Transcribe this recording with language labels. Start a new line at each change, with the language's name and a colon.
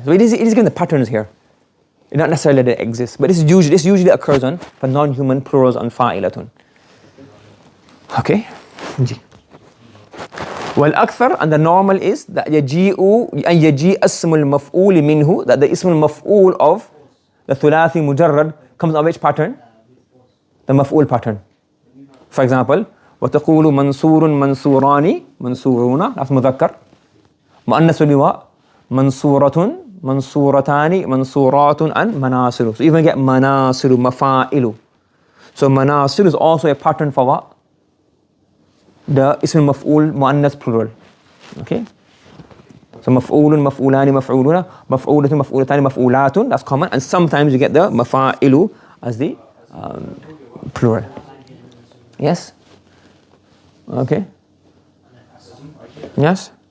English: So it is given the patterns here. It's not necessarily that it exists, but this usually occurs on for non-human plurals on fa'ilatun. Okay? والأكثر, and the normal is that
Arabic: يجيء اسم المفعول منه,
English: that the اسم المفعول of the ثلاثي مجرد comes of which pattern? The مفعول pattern. For example,
Arabic: وتقول منصور منصوران منصورون, that's مذكر. مؤنث لواء منصورة منصورتان منصورات and مناصر.
English: So you even get مناصر, مفاعل. So مناصر is also a pattern for what? The اسم المفعول مؤنث plural. Okay? So
Arabic: مفعول مفعولان مفعولون مفعولة مفعولتان مفعولات,
English: that's common, and sometimes you get the مفاعل as the plural. Yes? Okay? Yes?